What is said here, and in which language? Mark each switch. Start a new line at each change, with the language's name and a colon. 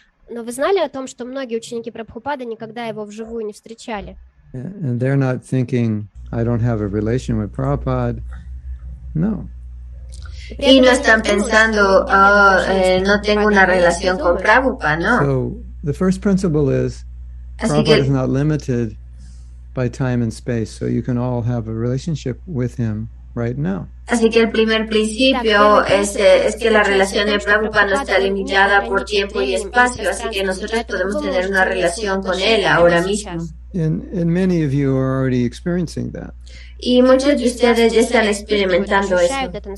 Russian: Но вы знали о том, что многие ученики Прабхупады никогда его вживую не встречали?
English: And they're not thinking, I don't have a relation with Prabhupada. No.
Spanish: Y no están pensando, no tengo una relación con Prabhupada, ¿no?
English: So the first principle is, Prabhupada is not limited by time and space, so you can all have a relationship with him right now.
Spanish: Así que el primer principio es que la relación de Prabhupada no está limitada por tiempo y espacio, así que nosotros podemos tener una relación con él ahora mismo.
English: And many of you are already experiencing that.
Spanish: Y muchos de ustedes ya están experimentando eso.